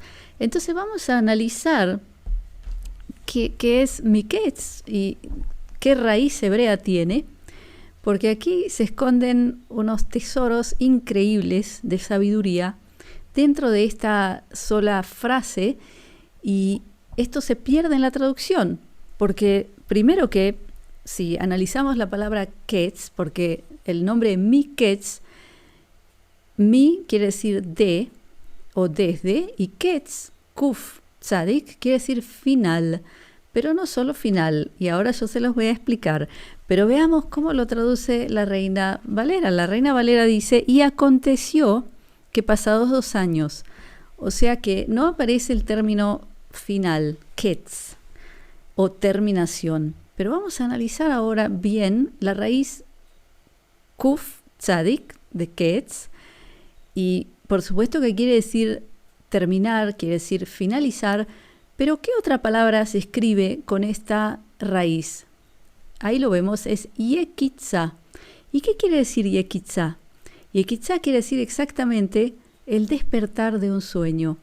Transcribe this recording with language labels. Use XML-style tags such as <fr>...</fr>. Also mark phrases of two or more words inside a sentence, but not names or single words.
<es>Entonces vamos a analizar qué es Miketz y qué raíz hebrea tiene, porque aquí se esconden unos tesoros increíbles de sabiduría dentro de esta sola frase, y esto se pierde en la traducción, porque primero que si analizamos la palabra ketz, porque el nombre Miketz, mi quiere decir de o desde, y ketz,</es> <he>קוף צדיק,</he> <es>quiere decir final, pero no solo final, y ahora yo se los voy a explicar. Pero veamos cómo lo traduce la Reina Valera. La Reina Valera dice: y aconteció que pasados 2 años. O sea que no aparece el término final, ketz, o terminación. Pero vamos a analizar ahora bien la raíz</es> <he>קוף צדיק</he> <es>de ketz. Y por supuesto que quiere decir terminar, quiere decir finalizar. Pero ¿qué otra palabra se escribe con esta raíz? Ahí lo vemos, es Yekitza. ¿Y qué quiere decir Yekitza? Yekitza quiere decir exactamente el despertar de un sueño.</es>